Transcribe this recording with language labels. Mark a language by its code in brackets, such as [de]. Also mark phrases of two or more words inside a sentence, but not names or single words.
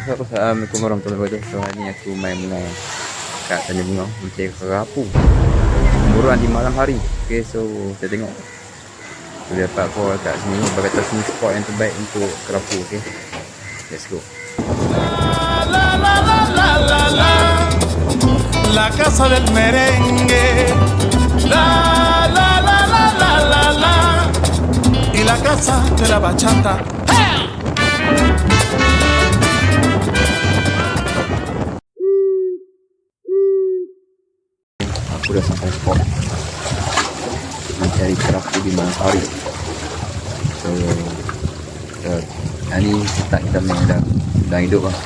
[ar] السلام عليكم ورحمة الله وبركاته. [ms] Hari ni aku main-main kat Tanjung Bunga mencari kerapu. Buruan di malam hari. Okay, so kita tengok. Kita dapat call kat sini. Berkata sini spot yang terbaik untuk kerapu. [en] Okay, let's go. [es] La casa del merengue, la la la la la la la, y la casa de la bachata. [ms] Aku dah sampai spot mencari kerapu di malam hari. So hari ni start kita main dah hidup lah.